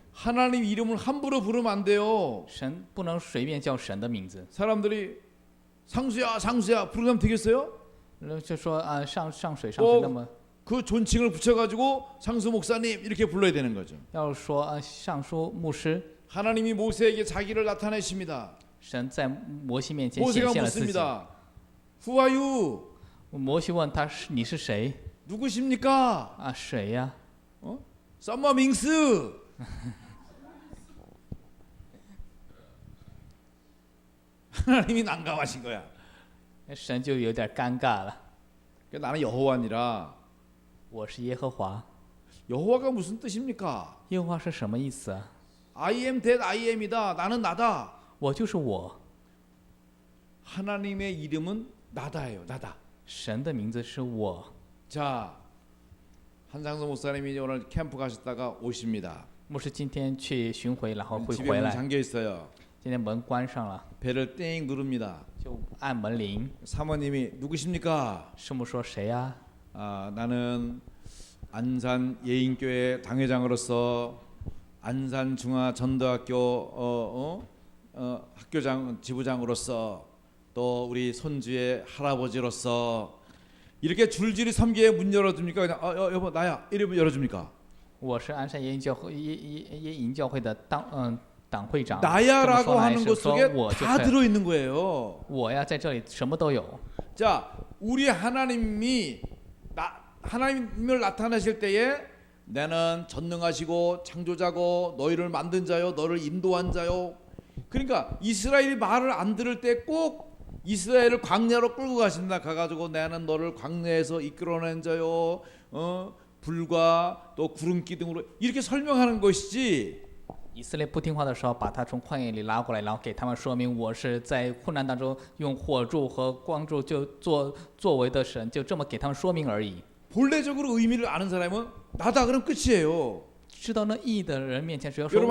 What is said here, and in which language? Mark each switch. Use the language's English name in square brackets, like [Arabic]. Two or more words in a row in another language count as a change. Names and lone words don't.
[Korean] 하나님 이름을 함부로 부르면 안 돼요. [Chinese] 神不能随便叫神的名字。 [Korean] 사람들이 상수야 상수야 부르면 되겠어요? [Chinese] 就说啊，上水上水，那么 [Korean] 그 존칭을 붙여가지고 상수 목사님 이렇게 불러야 되는 거죠. [Chinese] 要说啊，上书牧师， [Korean] 하나님이 모세에게 자기를 나타내십니다. [Chinese] 神在摩西面前显 [Korean] 모세가 [Chinese] 现了自己。 [Korean] 묻습니다. [English] Who are you? [Chinese] 摩西问他是你是谁 [Korean] 누구십니까? [Chinese] 啊？谁呀？ 썸머 밍스. [Korean] 하나님이 난감하신 거야. [Chinese] 神就有点尴尬了。 [Korean] 나는 여호와니라. [Chinese] 我是耶和华， [Korean] 여호와가 무슨 뜻입니까? [Chinese] 耶和华是什么意思啊？ [English] I am that I am [Korean] 이다. 나는 나다. [Chinese] 我就是我， [Korean] 하나님의 이름은 나다예요. 나다. [Chinese] 神的名字是我。 [Korean] 자, 한상수 목사님이 오늘 캠프 가셨다가 오십니다. [Chinese] 牧师今天去巡回，然后会 [Korean] 집에 [Chinese] 回 [Korean] 문 [Chinese] 来。 [Korean] 잠겨 있어요. [Chinese] 今天门关上了， [Korean] 배를 땡 누릅니다. [Chinese] 就按门铃。 [Korean] 사모님이 누구십니까? [Chinese] 师母说谁呀？ [Korean] 아, 나는 안산 예인교회 당회장으로서 안산 중화 전도학교 학교장 지부장으로서 또 우리 손주의 할아버지로서 이렇게 줄줄이 3개의 문 열어줍니까? 그냥 여보 나야 이러면 열어줍니까? [Chinese] 我是安山耶营教会耶营教会的党会长。 [Korean] 나야라고 [Chinese] 这么说来 [Korean] 하는 [Chinese] 是 [Korean] 것 [Chinese] 说 [Korean] 속에 [Chinese] 我就 [Korean] 다 [Chinese] 可以 [Korean] 들어 있는 거예요. [Chinese] 我呀，在这里什么都有。 [Korean] 자, 우리 하나님이 하나님을 나타내실 때에 나는 전능하시고 창조자고 너희를 만든 자요 너를 인도한 자요. 그러니까 이스라엘이 말을 안 들을 때 꼭 이스라엘을 광야로 끌고 가신다. 가가지고 나는 너를 광야에서 이끌어낸 자요. 불과 또 구름 기둥으로 이렇게 설명하는 것이지. [Chinese] 以色列不听话的时候，把他从旷野里拉过来，然后给他们说明我是在困难当中用火柱和光柱就作为的神，就这么给他们说明而已。 [Korean] 본래적으로 의미를 아는 사람은 나다 그럼 끝이에요. [Chinese] 知道那意义的人面前，只要说